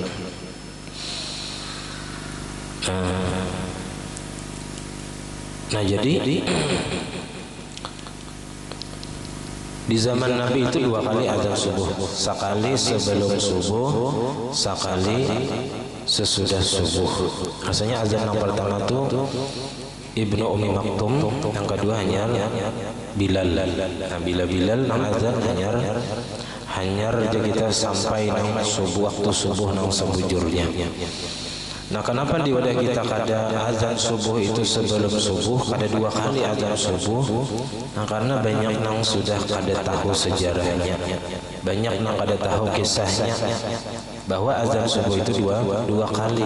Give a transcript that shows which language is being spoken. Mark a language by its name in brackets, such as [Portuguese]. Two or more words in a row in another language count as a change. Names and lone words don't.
[Indonesian] Nah, jadi di zaman Nabi itu 2 kali azan subuh, sekali sebelum subuh, sekali sesudah subuh. Rasanya azan yang pertama itu Ibnu Ummi Maktum, yang kedua hanya Bilal. [Banjar] Nah, bila Bilal nang azan hanyar aja kita sampai nang subuh, waktu subuh nang sebujurnya. Nah, kenapa di wadah kita kada azan subuh itu sebelum subuh, kada 2 kali azan subuh? Nah, karena banyak nang sudah kada tahu sejarahnya, banyak nang kada tahu kisahnya bahwa azan subuh itu dua kali.